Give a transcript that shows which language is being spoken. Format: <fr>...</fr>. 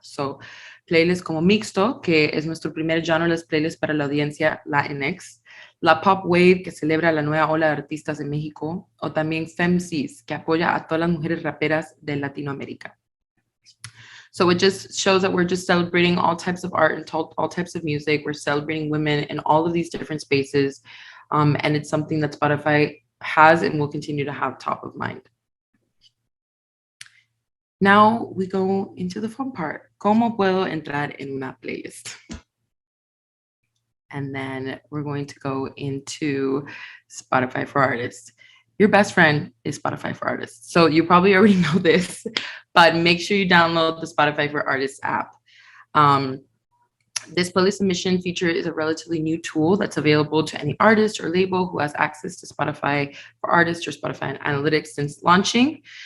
<es>So, playlists como Mixto, que es nuestro primer genreless playlist para la audiencia Latinx, la Pop Wave, que celebra la nueva ola de artistas de México, o también FemCs, que apoya a todas las mujeres raperas de Latinoamérica.</es> <en>So it just shows that we're just celebrating all types of art and all types of music. We're celebrating women in all of these different spaces, and it's something that Spotify has and will continue to have top of mind. Now we go into the fun part.</en> <es>¿Cómo puedo entrar en una playlist?</es> <en>And then we're going to go into Spotify for Artists. Your best friend is Spotify for Artists. So you probably already know this, but make sure you download the Spotify for Artists app. This playlist submission feature is a relatively new tool that's available to any artist or label who has access to Spotify for Artists or Spotify Analytics since launching.</en>